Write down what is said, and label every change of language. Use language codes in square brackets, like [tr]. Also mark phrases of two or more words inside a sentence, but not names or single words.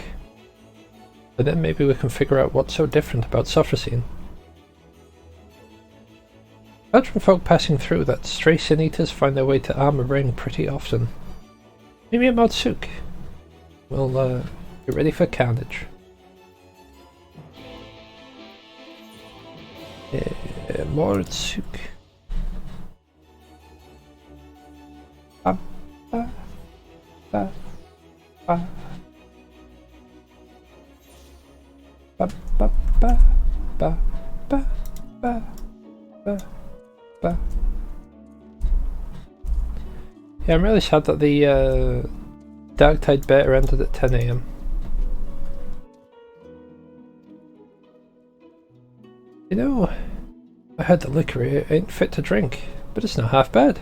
[en] And then maybe we can figure out what's so different about Sophrosine. I've heard from folk passing through that stray Sin Eaters find their way to Armor Ring pretty often. Maybe at Modsuk. Well, get ready for carnage. Modsuk. Ba, ba, ba, ba. Ba, ba, ba, ba, ba, ba, ba, ba. Yeah, I'm really sad that the Darktide beta ended at 10 AM. You know, I heard that liquor ain't fit to drink, but it's not half bad.